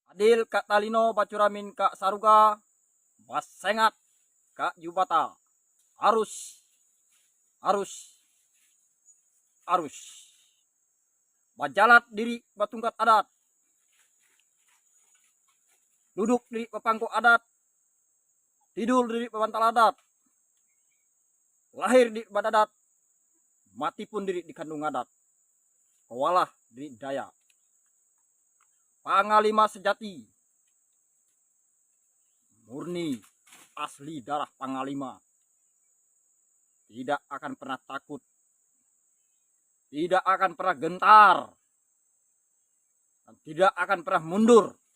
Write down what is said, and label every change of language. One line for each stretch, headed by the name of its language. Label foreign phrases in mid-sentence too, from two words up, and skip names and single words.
Kendayan: Dil Kak Talino Bacuramin Kak Saruga Basengat Kak Jubata arus arus arus bajalat diri batungkat adat duduk diri pepangku adat tidur diri pebantal adat lahir di badadat mati pun diri di kandung adat kawalah diri daya pangalima sejati
Indonesian: murni asli darah pangalima tidak akan pernah takut tidak akan pernah gentar dan tidak akan pernah mundur